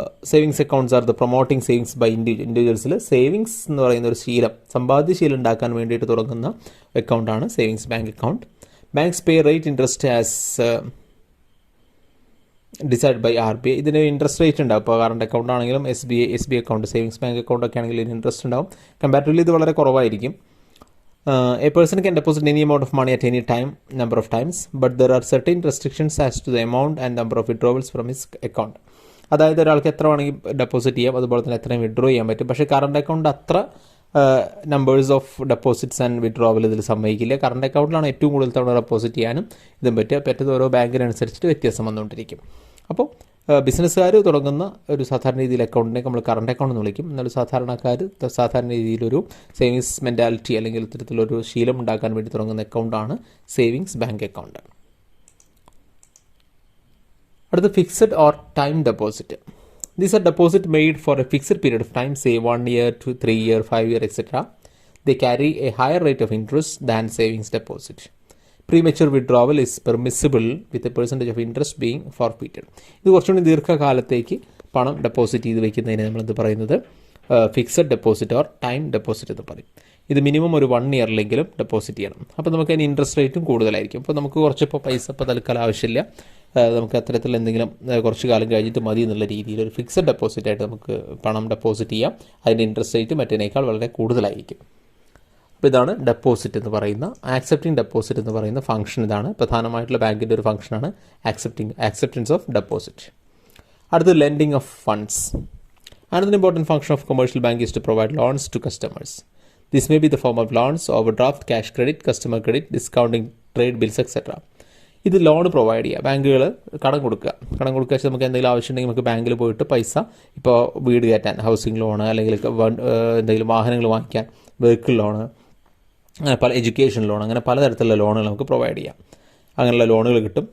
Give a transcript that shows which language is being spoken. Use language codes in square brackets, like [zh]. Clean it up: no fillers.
[en] savings accounts are the promoting savings by ഇൻഡിവിജ്വൽസിൽ [ml] savings എന്ന് പറയുന്ന ഒരു ശീലം, സമ്പാദ്യശീലം ഉണ്ടാക്കാൻ വേണ്ടിയിട്ട് തുടങ്ങുന്ന അക്കൗണ്ടാണ് savings bank account. [en] Banks pay rate interest as decide by RBI. [ml] ഇതിന് ഇൻട്രസ്റ്റ് റേറ്റ് ഉണ്ടാവും. ഇപ്പോൾ കറണ്ട് അക്കൗണ്ട് ആണെങ്കിലും SBI account, savings bank account ഒക്കെ ആണെങ്കിലും ഇതിന് ഇൻട്രസ്റ്റ് ഉണ്ടാവും. കമ്പാരിറ്റീവ്ലി ഇത് വളരെ കുറവായിരിക്കും. [en] A person can deposit any amount of money at any time, number of times, but there are certain restrictions as to the amount and number of withdrawals from his account. [ml] അതായത് ഒരാൾക്ക് എത്ര വേണമെങ്കിൽ deposit ചെയ്യാം, അതുപോലെ തന്നെ എത്രയും withdraw ചെയ്യാൻ പറ്റും. പക്ഷേ കറണ്ട് അക്കൗണ്ട് അത്ര [en] numbers of deposits and withdrawal [ml] ഇതിൽ സമ്മതിക്കില്ല. കറണ്ട് അക്കൗണ്ടിലാണ് ഏറ്റവും കൂടുതൽ തവണ ഡെപ്പോസിറ്റ് ചെയ്യാനും ഇതും പറ്റുന്നത് ഓരോ ബാങ്കിനനുസരിച്ചിട്ട് വ്യത്യാസം വന്നുകൊണ്ടിരിക്കും. അപ്പോൾ ബിസിനസ്സുകാർ തുടങ്ങുന്ന ഒരു സാധാരണ രീതിയിൽ അക്കൗണ്ടിനെ നമ്മൾ കറണ്ട് അക്കൗണ്ട് എന്ന് വിളിക്കും. എന്നാൽ സാധാരണക്കാർ സാധാരണ രീതിയിലൊരു സേവിങ്സ് മെൻറ്റാലിറ്റി അല്ലെങ്കിൽ ഇത്തരത്തിലൊരു ശീലം ഉണ്ടാക്കാൻ വേണ്ടി തുടങ്ങുന്ന അക്കൗണ്ടാണ് സേവിങ്സ് ബാങ്ക് അക്കൗണ്ട്. അടുത്ത fixed or time deposit. [en] These are deposit made for a fixed period of time, say 1 year, 2, 3 year, 5 year, etc. They carry a higher rate of interest than savings deposit. Premature withdrawal is permissible with a percentage of interest being forfeited. [ml] ഇത് കുറച്ചുകൂടി ദീർഘകാലത്തേക്ക് പണം deposit ചെയ്ത് വയ്ക്കുന്നതിന് നമ്മളെന്ത് പറയുന്നത് fixed deposit or time deposit എന്ന് പറയും. ഇത് മിനിമം ഒരു 1 ഇയറിലെങ്കിലും ഡെപ്പോസിറ്റ് ചെയ്യണം. അപ്പോൾ നമുക്ക് അതിന് ഇൻട്രസ്റ്റ് റേറ്റും കൂടുതലായിരിക്കും. അപ്പോൾ നമുക്ക് കുറച്ചിപ്പോൾ പൈസ ഇപ്പോൾ തൽക്കാലം ആവശ്യമില്ല, നമുക്ക് അത്തരത്തിൽ എന്തെങ്കിലും കുറച്ച് കാലം കഴിഞ്ഞിട്ട് മതി എന്നുള്ള രീതിയിൽ ഒരു ഫിക്സഡ് ഡെപ്പോസിറ്റ് ആയിട്ട് നമുക്ക് പണം ഡെപ്പോസിറ്റ് ചെയ്യാം. അതിൻ്റെ ഇൻട്രസ്റ്റ് റേറ്റ് മറ്റേനേക്കാൾ വളരെ കൂടുതലായിരിക്കും. അപ്പോൾ ഇതാണ് ഡെപ്പോസിറ്റ് എന്ന് പറയുന്ന, ആക്സെപ്റ്റിംഗ് ഡെപ്പോസിറ്റ് എന്ന് പറയുന്ന ഫംഗ്ഷൻ. ഇതാണ് പ്രധാനമായിട്ടുള്ള ബാങ്കിൻ്റെ ഒരു ഫംഗ്ഷനാണ് ആക്സെപ്റ്റൻസ് ഓഫ് ഡെപ്പോസിറ്റ്. അടുത്ത് lending of funds. [en] Another important function of commercial bank is to provide loans to customers. This may be the form of loans, overdraft, cash credit, customer credit, discounting trade bills, etc. [ml] ഇത് loan provide ചെയ്യുക. ബാങ്കുകൾ കടം കൊടുക്കുക വെച്ചാൽ നമുക്ക് എന്തെങ്കിലും ആവശ്യമുണ്ടെങ്കിൽ നമുക്ക് ബാങ്കിൽ പോയിട്ട് പൈസ, ഇപ്പോൾ വീട് കയറ്റാൻ ഹൗസിംഗ് ലോണ്, അല്ലെങ്കിൽ എന്തെങ്കിലും വാഹനങ്ങൾ വാങ്ങിക്കാൻ വെഹിക്കിൾ ലോണ്, പല എഡ്യൂക്കേഷൻ ലോൺ, അങ്ങനെ പലതരത്തിലുള്ള ലോണുകൾ നമുക്ക് പ്രൊവൈഡ് ചെയ്യാം. അങ്ങനെയുള്ള ലോണുകൾ കിട്ടും.